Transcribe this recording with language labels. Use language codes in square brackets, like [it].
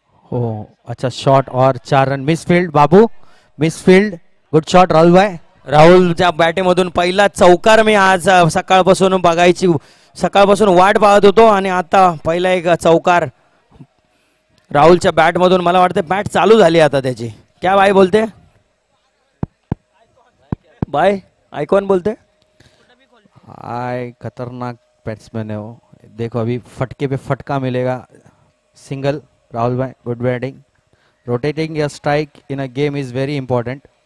[hi] Oh, अच्छा shot और 4 run. Miss field बाबू, miss field. [en] Good shot Rahul भाई. [mr] राहुलच्या बॅटेमधून पहिला चौकार मी आज सकाळपासून बघायची, सकाळपासून वाट पाहत होतो आणि आता पहिला एक चौकार राहुलच्या बॅटमधून. मला वाटतं बॅट चालू झाली आता त्याची. [hi] क्या भाई बोलते, [mr] बाय आयकॉन बोलते. [hi] आय खतरनाक बैट्समैन है वो. देखो अभी फटके पे फटका मिलेगा. [en] Single Rahul भाई, good batting. Rotating your strike in a game is very important.